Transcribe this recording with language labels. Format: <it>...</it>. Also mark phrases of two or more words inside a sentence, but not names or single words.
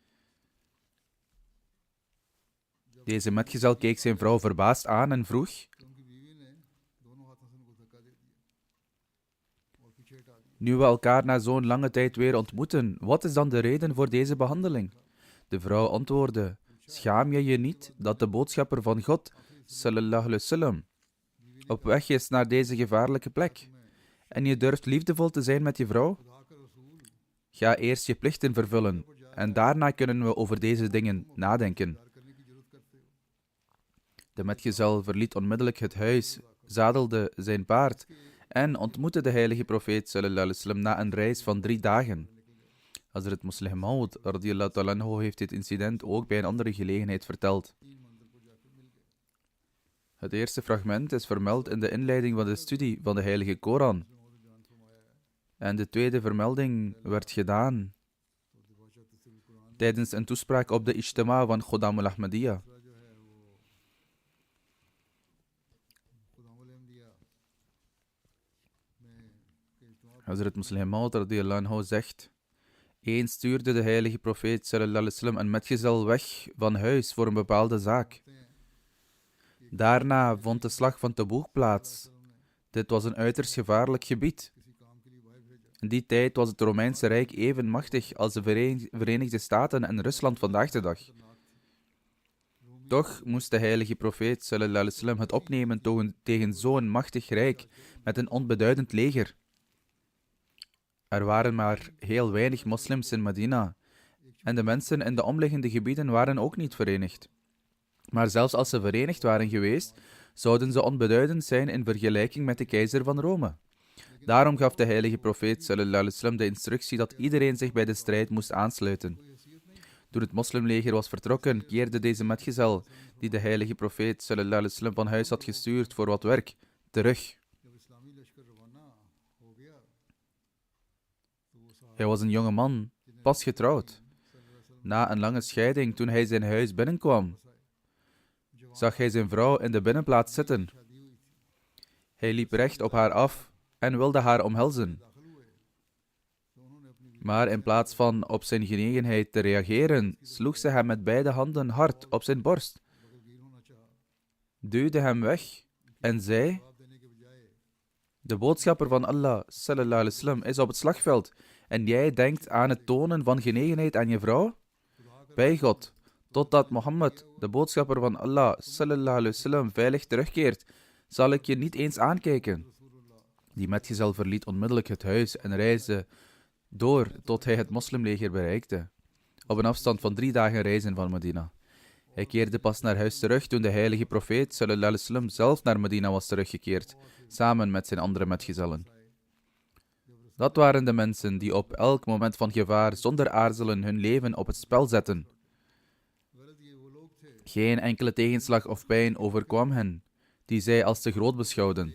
<nl>Deze metgezel keek zijn vrouw verbaasd aan en vroeg: nu we elkaar na zo'n lange tijd weer ontmoeten, wat is dan de reden voor deze behandeling? De vrouw antwoordde: schaam je je niet dat de boodschapper van God,</nl> <ar>صلى الله عليه وسلم,</ar> <nl>op weg is naar deze gevaarlijke plek en je durft liefdevol te zijn met je vrouw? Ga eerst je plichten vervullen en daarna kunnen we over deze dingen nadenken. De metgezel verliet onmiddellijk het huis, zadelde zijn paard en ontmoette de heilige profeet</nl> <ar>صلى الله عليه وسلم</ar> <nl>na een reis van 3 dagen. Hazrat Muslih Maud</nl> <ar>رضي الله تعالى عنه</ar> <nl>heeft dit incident ook bij een andere gelegenheid verteld. Het eerste fragment is vermeld in de inleiding van de studie van de heilige Koran. En de tweede vermelding werd gedaan tijdens een toespraak op de Ijtima van Khuddam al-Ahmadiyya. Hazrat Muslih Maud</nl> <ar>رضي الله عنه</ar> <nl>zegt: eens stuurde de heilige profeet</nl> <ar>صلى الله عليه وسلم</ar> <nl>een metgezel weg van huis voor een bepaalde zaak. Daarna vond de slag van Tobuk plaats. Dit was een uiterst gevaarlijk gebied. In die tijd was het Romeinse Rijk even machtig als de Verenigde Staten en Rusland vandaag de dag. Toch moest de heilige profeet</nl> <ar>صلى الله عليه وسلم</ar> <nl>het opnemen tegen zo'n machtig rijk met een onbeduidend leger. Er waren maar heel weinig moslims in Medina en de mensen in de omliggende gebieden waren ook niet verenigd. Maar zelfs als ze verenigd waren geweest, zouden ze onbeduidend zijn in vergelijking met de keizer van Rome. Daarom gaf de heilige profeet</nl> <ar>صلى الله عليه وسلم</ar> <nl>de instructie dat iedereen zich bij de strijd moest aansluiten. Toen het moslimleger was vertrokken, keerde deze metgezel, die de heilige profeet</nl> <ar>صلى الله عليه وسلم</ar> <nl>van huis had gestuurd voor wat werk, terug. Hij was een jonge man, pas getrouwd. Na een lange scheiding, toen hij zijn huis binnenkwam, zag hij zijn vrouw in de binnenplaats zitten. Hij liep recht op haar af en wilde haar omhelzen. Maar in plaats van op zijn genegenheid te reageren, sloeg ze hem met beide handen hard op zijn borst, duwde hem weg en zei: de boodschapper van Allah,</nl> <ar>صلى الله عليه وسلم,</ar> <nl>is op het slagveld en jij denkt aan het tonen van genegenheid aan je vrouw? Bij God, totdat Mohammed, de boodschapper van Allah,</nl> <ar>صلى الله عليه وسلم,</ar> <nl>veilig terugkeert, zal ik je niet eens aankijken. Die metgezel verliet onmiddellijk het huis en reisde door tot hij het moslimleger bereikte, op een afstand van 3 dagen reizen van Medina. Hij keerde pas naar huis terug toen de heilige profeet</nl> <ar>صلى الله عليه وسلم</ar> <nl>zelf naar Medina was teruggekeerd, samen met zijn andere metgezellen. Dat waren de mensen die op elk moment van gevaar zonder aarzelen hun leven op het spel zetten. Geen enkele tegenslag of pijn overkwam hen, die zij als te groot beschouwden.</nl>